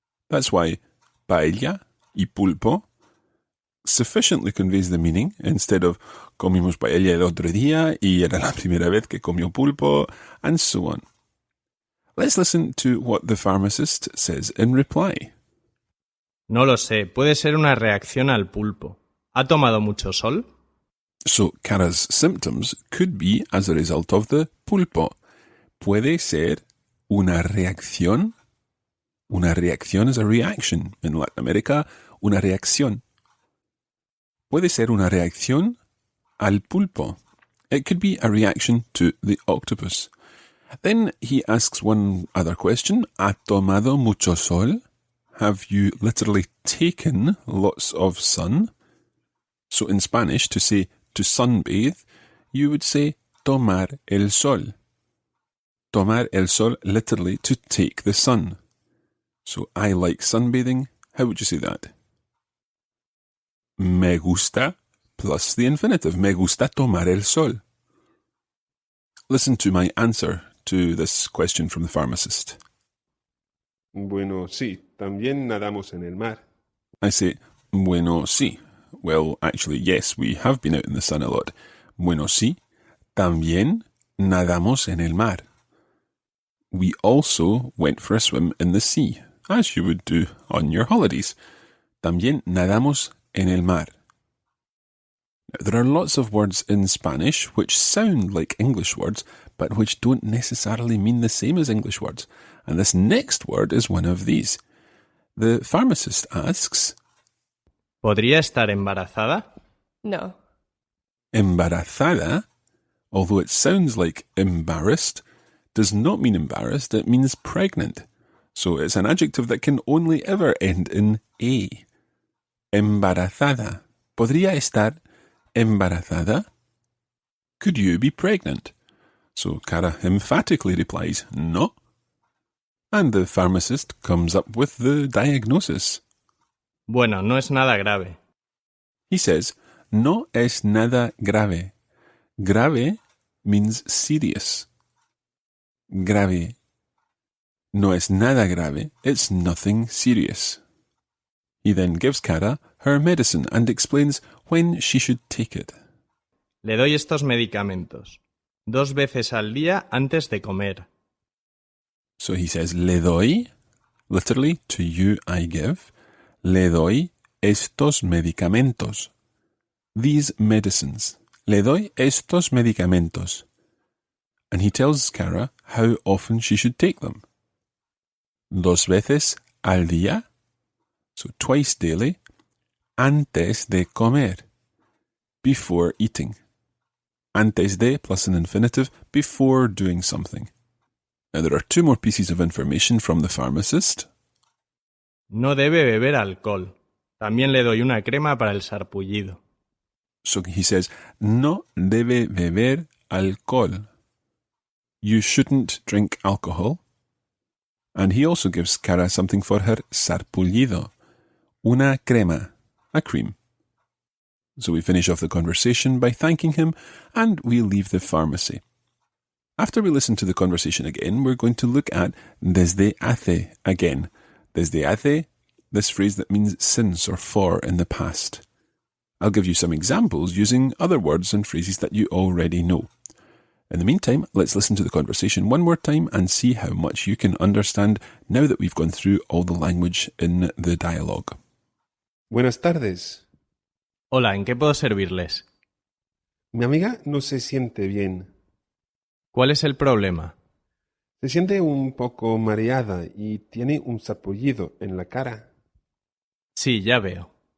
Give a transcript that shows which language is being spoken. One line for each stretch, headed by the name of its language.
English: That's why
Spanish: paella y pulpo
English: sufficiently conveys the meaning instead of
Spanish: comimos paella el otro día y era la primera vez que comió pulpo,
English: and so on. Let's listen to what the pharmacist says in reply.
Spanish: No lo sé, puede ser una reacción al pulpo. ¿Ha tomado mucho sol?
English: So, Cara's symptoms could be as a result of the pulpo.
Spanish: Puede ser una reacción.
English: Una reacción is a reaction. In Latin America, una reacción.
Spanish: Puede ser una reacción al pulpo.
English: It could be a reaction to the octopus. Then he asks one other question.
Spanish: ¿Ha tomado mucho sol?
English: Have you literally taken lots of sun? So in Spanish, to say to sunbathe, you would say
Spanish: tomar el sol. Tomar el sol,
English: literally to take the sun. So I like sunbathing. How would you say that?
Spanish: Me gusta
English: plus the infinitive.
Spanish: Me gusta tomar el sol.
English: Listen to my answer to this question from the pharmacist.
Spanish: Bueno, sí, también nadamos en el mar.
English: I say,
Spanish: bueno, sí.
English: Well, actually, yes, we have been out in the sun a lot.
Spanish: Bueno, sí. También nadamos en el mar.
English: We also went for a swim in the sea, as you would do on your holidays.
Spanish: También nadamos en el mar.
English: Now, there are lots of words in Spanish which sound like English words, but which don't necessarily mean the same as English words. And this next word is one of these. The pharmacist asks,
Spanish: ¿Podría estar embarazada? No.
English: embarazada, although it sounds like embarrassed, does not mean embarrassed, it means pregnant. So it's an adjective that can only ever end in a.
Spanish: Embarazada. ¿Podría estar embarazada?
English: Could you be pregnant? So Cara emphatically replies, no. And the pharmacist comes up with the diagnosis.
Spanish: Bueno, no es nada grave.
English: He says,
Spanish: no es nada grave.
English: Grave means serious. Grave.
Spanish: No es nada grave.
English: It's nothing serious. He then gives Cara her medicine and explains when she should take it.
Spanish: Le doy estos medicamentos 2 veces al día antes de comer.
English: So he says, le doy, literally, to you I give,
Spanish: le doy estos medicamentos.
English: These medicines.
Spanish: Le doy estos medicamentos.
English: And he tells Cara how often she should take them.
Spanish: 2 veces al día,
English: so twice daily,
Spanish: antes de comer,
English: before eating. Antes de plus an infinitive, before doing something. Now there are 2 more pieces of information from the pharmacist.
Spanish: No debe beber alcohol. También le doy una crema para el sarpullido.
English: So he says,
Spanish: no debe beber alcohol.
English: You shouldn't drink alcohol. And he also gives Cara something for her sarpullido.
Spanish: Una crema,
English: a cream. So we finish off the conversation by thanking him, and we leave the pharmacy. After we listen to the conversation again, we're going to look at desde hace again. Desde hace, this phrase that means since or for in the past. I'll give you some examples using other words and phrases that you already know. In the meantime, let's listen to the conversation one more time and see how much you can understand now that we've gone through all the language in the dialogue.
Spanish: Buenas tardes. Hola, ¿en qué puedo servirles? Mi amiga no se siente bien. ¿Cuál es el problema? Se siente un poco mareada y tiene un sarpullido en la cara. Sí, ya veo.